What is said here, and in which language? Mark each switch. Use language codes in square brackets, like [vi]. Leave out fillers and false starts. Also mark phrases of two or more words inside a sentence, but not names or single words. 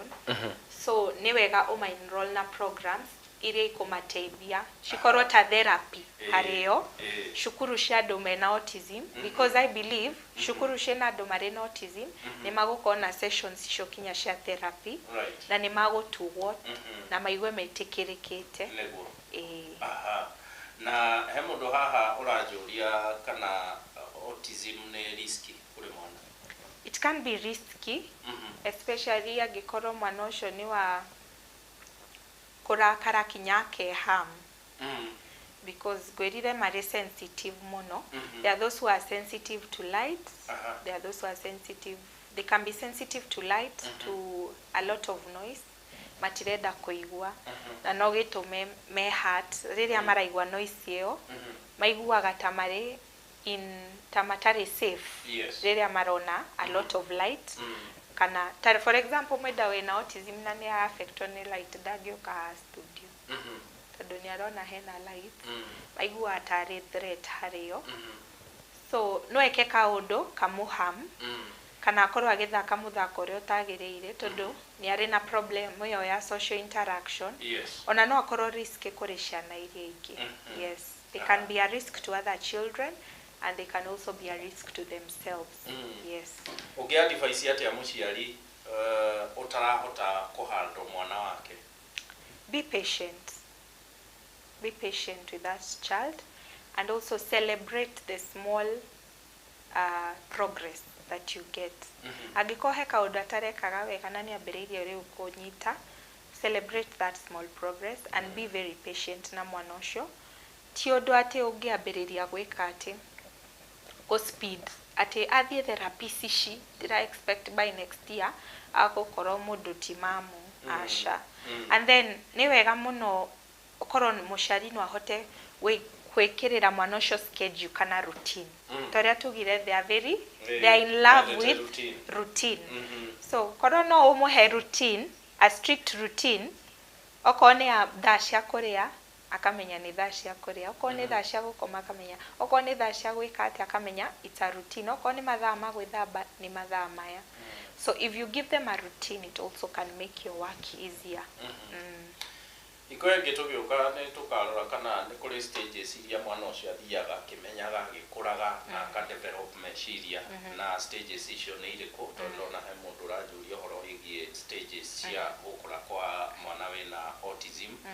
[ki] So nĩ wega enroll na programs iria ikũmateithia cikorwo ta therapy harĩo cukuru cia andũ mena autism, [en] because I believe [ki] cukuru ciĩna andũ marĩ na autism nĩ magũkorwo na sessions icio kinya cia therapy na nĩ magũtugwo na maigue metĩkĩrĩkĩte. Na he mũndũ haha ũranjũria kana autism nĩ risky kũrĩ mwana? [en] It can be risky, especially [ki] angĩkorwo mwana ũcio nĩ wa kurakara kinya ke harm. Because gwĩrire marĩ sensitive mũno. [en] There are those who are sensitive to light. There are those who are sensitive. They can be sensitive to light, to a lot of noise. [ki] Matirenda kũigua. Na no gĩtũme me hurt. Rĩrĩa maraigua noise ĩyo, maiguaga ta marĩ ta matarĩ safe. Rĩrĩa marona [en] a lot of light. [ki] Kana [en] for example [ki] mwenda wĩna autism na nĩ affectwo nĩ light ndangĩũka studio. Tondũ nĩ arona hena light. Maiguaga tarĩ threat harĩo. So no eke kaũndũ kamũham. Kana akorwo agĩthaka mũthako ũrĩa ũtagĩrĩire tondũ nĩ arĩ na problem ĩyo ya [en] social interaction. [ki] Ona no akorwo risk kũrĩ ciana iria ingĩ. [en] Yes, they can be a risk to other children and they can also be a risk to themselves. Yes. [ki] Ũngĩadvise atĩa mũciari ũtarahota kũhandle mwana wake? [en] Be patient. Be patient with that child and also celebrate the small progress that you get. [ki] Angĩkorwo he kaũndũ atarekaga wega na nĩ ambĩrĩirie rĩu kũnyita, [en] celebrate that small progress and be very patient [ki] na mwana ũcio. Ti ũndũ atĩ ũngĩambĩrĩria gwĩka atĩ [en] go speed [ki] atĩ athiĩ therapy ici ndĩra expect by next year agũkorwo mũndũ ti mamu aca. [en] And then [ki] nĩ wega mũno ũkorwo mũciari no ahote gwĩkĩrĩra mwana ũcio schedule kana routine. Torĩa tugire [en] they are in love with routine. [ki] So korwo no ũmũhe routine, [en] a strict routine, [ki] okorwo nĩ thaa cia kũrĩa akamenya nĩ thaa cia kũrĩa, okorwo nĩ thaa cia gũkoma akamenya, okorwo nĩ thaa cia gwĩka atĩ akamenya [en] it's a routine, [ki] okorwo nĩ mathaa ma gwĩthamba nĩ mathaa maya. [en] So if you give them a routine, it also can make your work easier. [ki] Ikoe gĩtũgĩũka nĩ tũkarora kana nĩ kũrĩ stages iria mwana ũcio athiaga akĩmenyaga agĩkũraga na akadevelop meciria na stages icio nĩ irĩkũ? Tondũ na he mũndũ ũranjũria ũhoro wĩgiĩ stages cia gũkũra kwa mwana wĩna autism.